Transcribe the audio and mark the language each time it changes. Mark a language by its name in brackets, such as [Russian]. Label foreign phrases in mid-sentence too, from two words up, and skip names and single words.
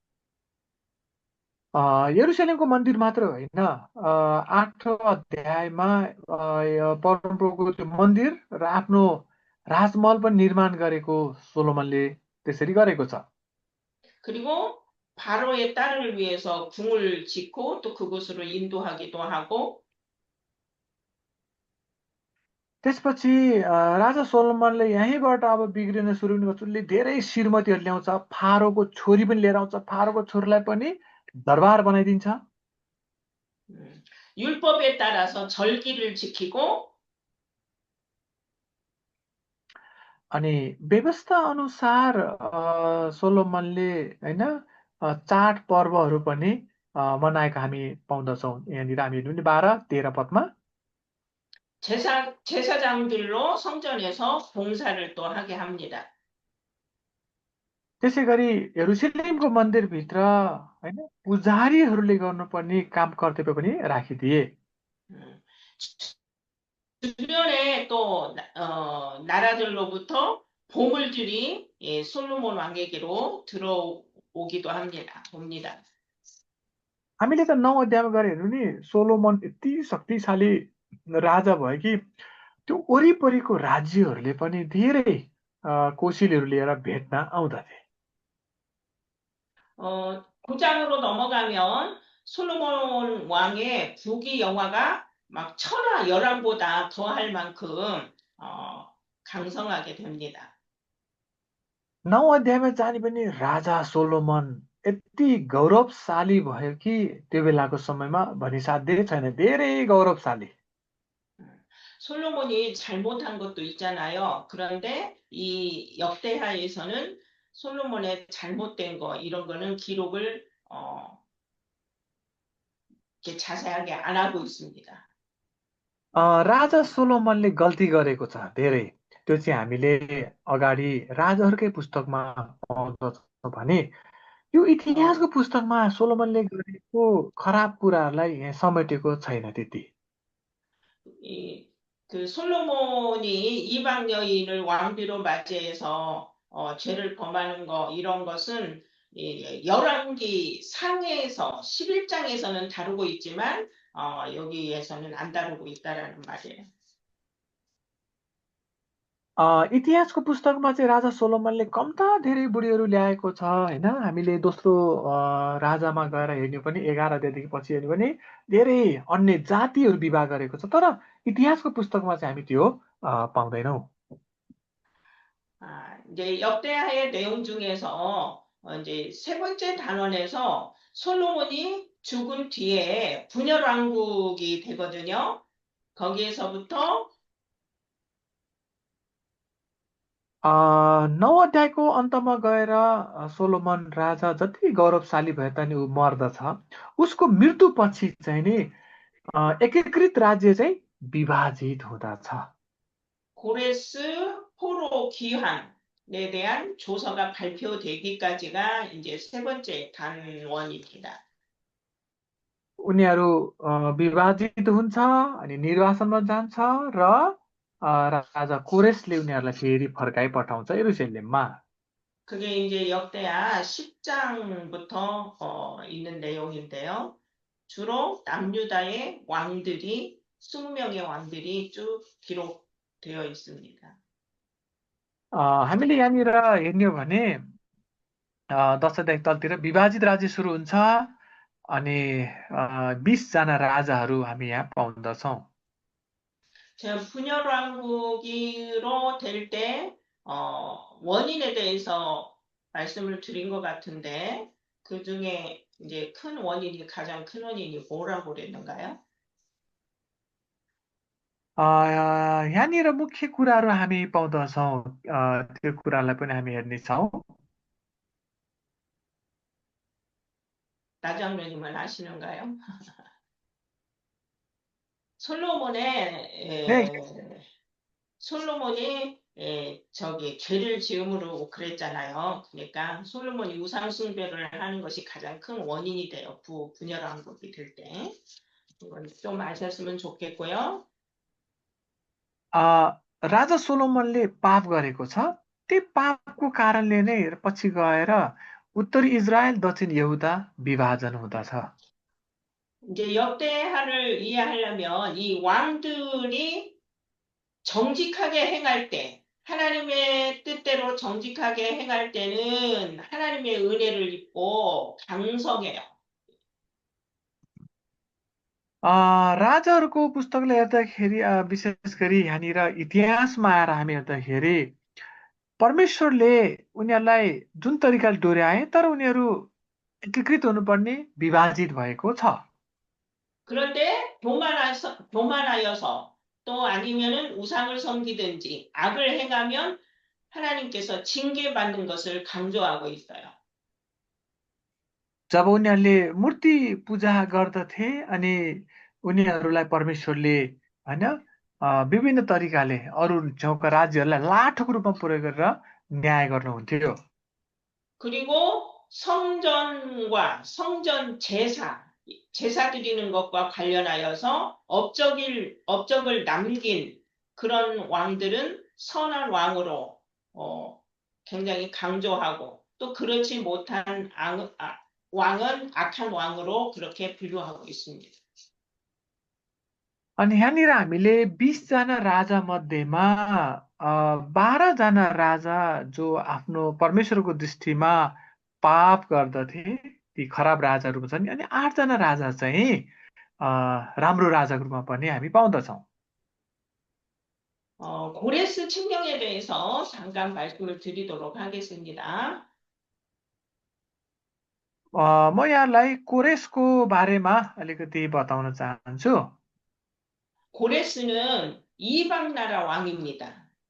[Nepali] यरुशलेमको मन्दिर मात्र होइन 8 अध्यायमा परमप्रभुको त्यो मन्दिर र आफ्नो राजमहल पनि निर्माण गरेको सोलोमनले त्यसरी गरेको छ [Korean] 그리고 바로의 딸을 위해서 궁을 짓고 또 그곳으로 인도하기도 하고 [Nepali] त्यसपछि राजा सोलोमनले यहीँबाट अब बिग्रिन सुरु पनि गर्छ। उसले धेरै श्रीमतीहरू ल्याउँछ, फारोको छोरी पनि लिएर आउँछ, फारोको छोरीलाई पनि दरबार बनाइदिन्छ। [Korean] 율법에 따라서 절기를 지키고 [Nepali] अनि व्यवस्था अनुसार सोलोमनले होइन चाड पर्वहरू पनि मनाएको हामी पाउँदछौँ। यहाँनिर हामी हेर्नु नि 12-13 पदमा [Korean] 제사장들로 성전에서 봉사를 또 하게 합니다. [Nepali] त्यसै गरी यरुशलेमको मन्दिरभित्र होइन पुजारीहरूले गर्नुपर्ने काम कर्तव्य पनि राखिदिए। [Korean] 음, 주변에 또 나라들로부터 보물들이 솔로몬 왕에게로 들어오기도 봅니다. [Nepali] हामीले त 9 अध्यायमा गएर हेर्नु नि, सोलोमन यति शक्तिशाली राजा भयो कि त्यो वरिपरिको राज्यहरूले पनि धेरै कोसिलीहरू लिएर भेट्न आउँदथे। [Korean] 9장으로 넘어가면 솔로몬 왕의 부귀 영화가 막 천하 열왕보다 더할 만큼 강성하게 됩니다. [Nepali] 9 अध्यायमा जाने पनि राजा सोलोमन यति गौरवशाली भयो कि त्यो बेलाको समयमा भनिसाध्यै छैन, धेरै गौरवशाली। [Korean] 솔로몬이 잘못한 것도 있잖아요. 그런데 이 역대하에서는 솔로몬의 잘못된 거 이런 거는 기록을 이렇게 자세하게 안 하고 있습니다. [Nepali] राजा सोलोमनले गल्ती गरेको छ धेरै, त्यो चाहिँ हामीले अगाडि राजाहरूकै पुस्तकमा पाउँदछौँ भने यो इतिहासको पुस्तकमा सोलोमनले गरेको खराब कुराहरूलाई यहाँ समेटेको छैन त्यति। [Korean] 그 솔로몬이 이방 여인을 왕비로 맞이해서 죄를 범하는 거 이런 것은 열왕기 상해에서 11장에서는 다루고 있지만 여기에서는 안 다루고 있다라는 말이에요. [Nepali] इतिहासको पुस्तकमा चाहिँ राजा सोलोमनले कम्ता धेरै बुढीहरू ल्याएको छ होइन। हामीले दोस्रो राजामा गएर हेर्ने पनि 11 अध्यायदेखि पछि हेर्ने पनि धेरै अन्य जातिहरू विवाह गरेको छ, तर इतिहासको पुस्तकमा चाहिँ हामी त्यो पाउँदैनौँ। [Korean] 이제 역대하의 내용 중에서 이제 세 번째 단원에서 솔로몬이 죽은 뒤에 분열왕국이 되거든요. 거기에서부터 [Nepali] 9 अध्यायको अन्तमा गएर सोलोमन राजा जति गौरवशाली भए तानि ऊ मर्दछ। उसको मृत्युपछि चाहिँ नि एकीकृत राज्य चाहिँ विभाजित हुँदछ। [Korean] 고레스 포로 귀환에 대한 조서가 발표되기까지가 이제 세 번째 단원입니다. [Nepali] उनीहरू विभाजित हुन्छ अनि निर्वासनमा जान्छ र राजा कोरेसले उनीहरूलाई फेरि फर्काइ पठाउँछ यरुशलेममा। [Korean] 그게 이제 역대하 10장부터 있는 내용인데요. 주로 남유다의 왕들이 20명의 왕들이 쭉 기록되어 있습니다. [Nepali] हामीले यहाँनिर हेर्ने हो भने 10 अध्याय तलतिर विभाजित राज्य सुरु हुन्छ अनि 20 जना राजाहरू हामी यहाँ पाउँदछौँ। [Korean] 제가 분열왕국으로 될 때 원인에 대해서 말씀을 드린 것 같은데 그 중에 이제 가장 큰 원인이 뭐라고 그랬는가요? [Nepali] यहाँनिर मुख्य कुराहरू हामी पाउँदछौँ, त्यो कुरालाई पनि हामी हेर्नेछौँ। [Korean] 나장로님은 아시는가요? 솔로몬이 저기 죄를 지음으로 그랬잖아요. 그러니까 솔로몬이 우상 숭배를 하는 것이 가장 큰 원인이 돼요. 분열왕국이 될 때. 이건 좀 아셨으면 좋겠고요. [Nepali] राजा सोलोमनले पाप गरेको छ, त्यो पापको कारणले नै पछि गएर उत्तरी इजरायल दक्षिण यहुदा विभाजन हुँदछ। [Korean] 이제 역대하를 이해하려면 이 왕들이 정직하게 행할 때 하나님의 뜻대로 정직하게 행할 때는 하나님의 은혜를 입고 강성해요. [Nepali] राजाहरूको पुस्तकले हेर्दाखेरि विशेष गरी यहाँनिर इतिहासमा आएर हामी हेर्दाखेरि परमेश्वरले उनीहरूलाई जुन तरिकाले डोर्याए तर उनीहरू एकीकृत हुनुपर्ने विभाजित भएको छ। [Korean] 그런데 교만하여서 또 아니면은 우상을 섬기든지 악을 행하면 하나님께서 징계받는 것을 강조하고 있어요. [Nepali] जब उनीहरूले मूर्ति पूजा गर्दथे अनि उनीहरूलाई परमेश्वरले हैन विभिन्न तरिकाले अरू ठाउँका राज्यहरूलाई लाठोको रूपमा प्रयोग गरेर न्याय गर्नुहुन्थ्यो। [Korean] 그리고 성전과 성전 제사 드리는 것과 관련하여서 업적을 남긴 그런 왕들은 선한 왕으로 굉장히 강조하고 또 그렇지 못한 왕은 악한 왕으로 그렇게 분류하고 있습니다. [Nepali] अनि यहाँनिर हामीले 20 जना राजा मध्येमा 12 जना राजा जो आफ्नो परमेश्वरको दृष्टिमा पाप गर्दथे ती खराब राजाहरू छन् अनि 8 जना राजा चाहिँ राम्रो राजाको रूपमा पनि हामी पाउँदछौँ। [Korean] 고레스 칙령에 대해서 잠깐 말씀을 드리도록 하겠습니다. [Nepali] म यहाँलाई कोरेसको बारेमा अलिकति बताउन चाहन्छु। [Korean] 고레스는 이방 나라 왕입니다.